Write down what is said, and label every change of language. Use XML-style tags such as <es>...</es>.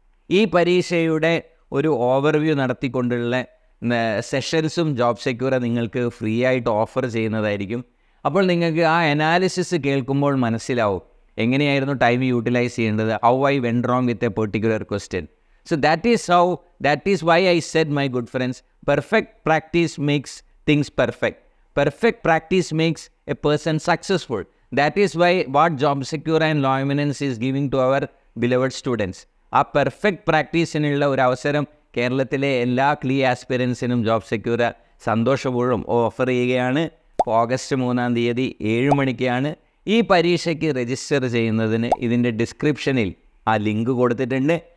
<ml>ഈ പരീക്ഷയുടെ ഒരു ഓവർവ്യൂ നടത്തിക്കൊണ്ടുള്ള സെഷൻസും ജോബ് സെക്യൂർ നിങ്ങൾക്ക് ഫ്രീ ആയിട്ട് ഓഫർ ചെയ്യുന്നതായിരിക്കും. അപ്പോൾ നിങ്ങൾക്ക് ആ അനാലിസിസ് കേൾക്കുമ്പോൾ മനസ്സിലാവും എങ്ങനെയായിരുന്നു ടൈം യൂട്ടിലൈസ് ചെയ്യേണ്ടത്,</ml> <en>How I went wrong with a particular question. So that is why I said, my good friends, perfect practice makes things perfect. Perfect practice makes a person successful. That is why what Job Secure and Law Eminence is giving to our beloved students.</en> <ml>ആ perfect പ്രാക്ടീസിനുള്ള ഒരു അവസരം കേരളത്തിലെ എല്ലാ ക്ലീ ആസ്പിരൻസിനും job secure സന്തോഷപൂർവ്വം offer ചെയ്യുകയാണ്. August 3 7 മണിക്കാണ്. ഈ പരീക്ഷയ്ക്ക് രജിസ്റ്റർ ചെയ്യുന്നതിന് ഇതിൻ്റെ ഡിസ്ക്രിപ്ഷനിൽ ആ ലിങ്ക് കൊടുത്തിട്ടുണ്ട്.</ml>